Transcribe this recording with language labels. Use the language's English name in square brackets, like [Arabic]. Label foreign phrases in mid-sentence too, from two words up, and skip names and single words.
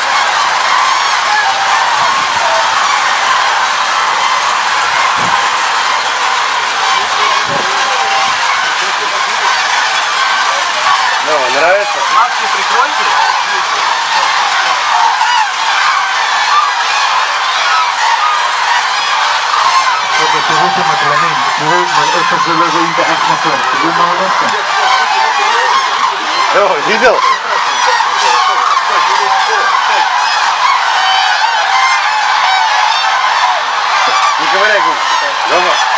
[Russian] No, нравится? Маски прикройте. [Hebrew] תראו את המגלנים, תראו מראה כזה לא רואים באף מקום, תראו מה הולך כאן. לא, [Russian] видел? Не говори, Дома.